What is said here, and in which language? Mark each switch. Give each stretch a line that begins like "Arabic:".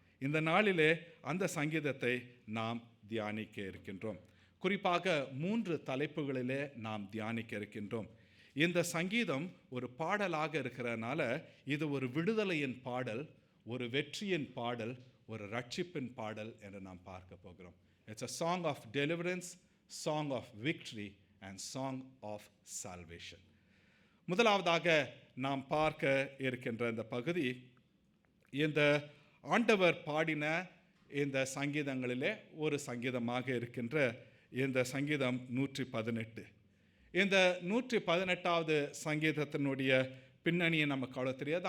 Tamil: இந்த நாளிலே அந்த சங்கீதத்தை நாம் தியானிக்க இருக்கின்றோம். குறிப்பாக 3 தலைப்புகளிலே நாம் தியானிக்க இருக்கின்றோம். இந்த சங்கீதம் ஒரு பாடலாக இருக்கிறதுனால இது ஒரு விடுதலையின் பாடல், ஒரு வெற்றியின் பாடல், ஒரு ரட்சிப்பின் பாடல் என்று நாம் பார்க்க போகிறோம்.
English: It's a song of deliverance, song of victory and song of salvation.
Tamil: முதலாவதாக நாம் பார்க்க இருக்கின்ற இந்த பகுதி, இந்த ஆண்டவர் பாடின இந்த சங்கீதங்களிலே ஒரு சங்கீதமாக இருக்கின்ற இந்த சங்கீதம் 118. இந்த 118வது சங்கீதத்தினுடைய பின்னணியை நமக்கு அவ்வளோ தெரியாது.